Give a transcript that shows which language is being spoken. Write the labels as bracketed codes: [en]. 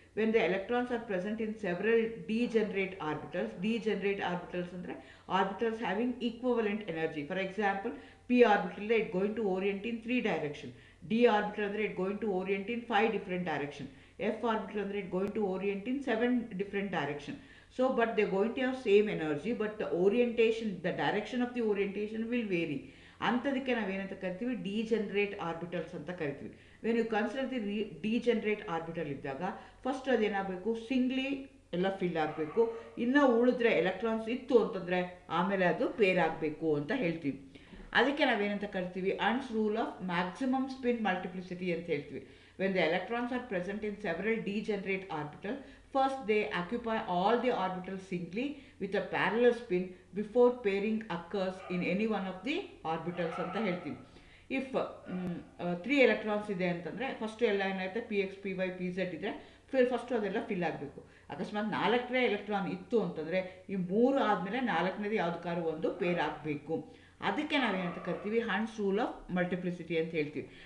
[en] When the electrons are present in several degenerate orbitals, degenerate orbitals ಅಂದರೆ orbitals having equivalent energy. For example p orbital it going to orient in 3 direction, d orbital ಅಂದರೆ it going to orient in 5 different direction, f orbital ಅಂದರೆ it going to orient in 7 different direction. So but they're going to have same energy, but the orientation, the direction of the orientation will vary. [kn] ಅಂಥದಕ್ಕೆ ನಾವೇನಂತ ಕರಿತೀವಿ, degenerate orbitals ಅಂತ ಕರಿತೀವಿ. [en] when you consider the degenerate orbital [kn] ಇದ್ದಾಗ first ಅದೇನಾಗಬೇಕು, ಸಿಂಗ್ಲಿ ಎಲ್ಲ fill ಆಗಬೇಕು. ಇನ್ನೂ ಉಳಿದ್ರೆ electrons ಇತ್ತು ಅಂತಂದರೆ ಆಮೇಲೆ ಅದು ಪೇರ್ ಆಗಬೇಕು ಅಂತ ಹೇಳ್ತೀವಿ. ಅದಕ್ಕೆ ನಾವೇನಂತ ಕರಿತೀವಿ, ಅನ್ಸ್ rule of maximum spin multiplicity ಅಂತ ಹೇಳ್ತೀವಿ. [en] when the electrons are present in several degenerate orbital, first they occupy all the orbitals singly with a parallel spin before pairing occurs in any one of the orbitals [kn] ಅಂತ ಹೇಳ್ತೀವಿ. If 3 electrons ಇದೆ ಅಂತಂದರೆ first ಎಲ್ಲ ಏನಾಗುತ್ತೆ, P X P Y P Z ಇದ್ದರೆ first ಅದೆಲ್ಲ fill ಆಗಬೇಕು. ಅಕಸ್ಮಾತ್ 4 ಎಲೆಕ್ಟ್ರಾನ್ ಇತ್ತು ಅಂತಂದರೆ ಈ 3 ಆದಮೇಲೆ 4ನೇದು ಯಾವುದಕ್ಕಾದ್ರೂ ಒಂದು ಪೇರ್ ಆಗಬೇಕು. ಅದಕ್ಕೆ ನಾವೇನಂತ ಕರಿತೀವಿ, ಹಂಡ್ಸ್ ರೂಲ್ ಆಫ್ ಮಲ್ಟಿಪ್ಲಿಸಿಟಿ ಅಂತ ಹೇಳ್ತೀವಿ.